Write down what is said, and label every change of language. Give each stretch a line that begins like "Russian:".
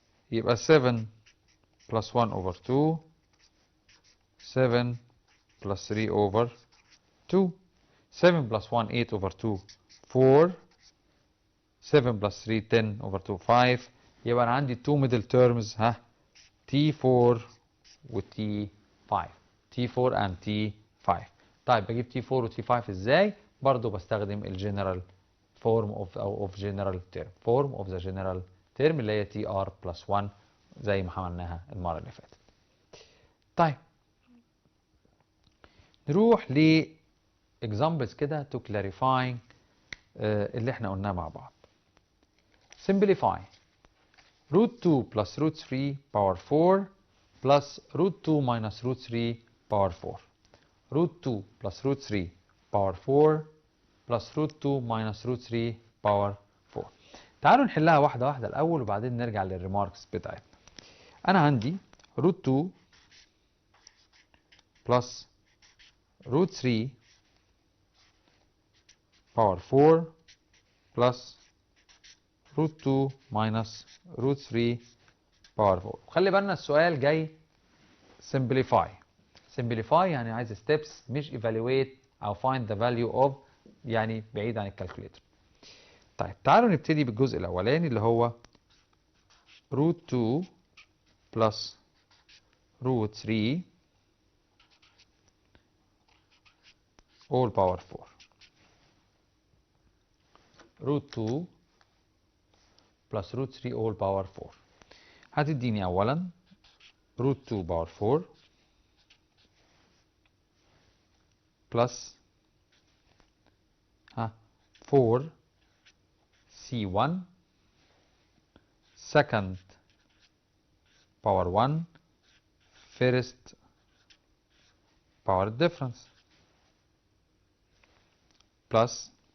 Arabic: يبقى
English: 7 plus 1 over 2 7 plus 3 over 2. 7 plus 1 8 over 2 4. 7 plus 3 10 over 2 5.
Arabic: يبقى أنا عندي
English: 2 middle terms
Arabic: T4 و T5.
English: T4 and T5.
Arabic: طيب بجيب T4 و T5 ازاي؟ برضو بستخدم الجنرال
English: form of general term. form of the general term
Arabic: اللي هي
English: TR plus 1
Arabic: زي ما عملناها المرة اللي فاتت. طيب نروح ل examples كده
English: to clarify
Arabic: اللي احنا قلناه مع بعض.
English: simplify root 2 plus root 3 power 4 plus root 2 minus root 3 power 4. root 2 plus root 3 power 4 plus root 2 minus root 3 power 4.
Arabic: تعالوا نحلها واحدة واحدة الأول وبعدين نرجع للريماركس بتاعتنا. أنا عندي
English: root 2 plus root 3 power 4 plus root 2 minus root 3
Arabic: باور 4. وخلي بالنا السؤال جاي simplify. simplify يعني عايز steps مش evaluate أو
English: find the value of،
Arabic: يعني بعيد عن الكالكوليتر. طيب تعالوا نبتدي بالجزء الأولاني اللي هو
English: root 2 plus root 3 all power 4. root 2 plus root 3 all power 4
Arabic: هتديني أولا
English: root 2 power 4 plus 4 C1 second power 1 first power difference plus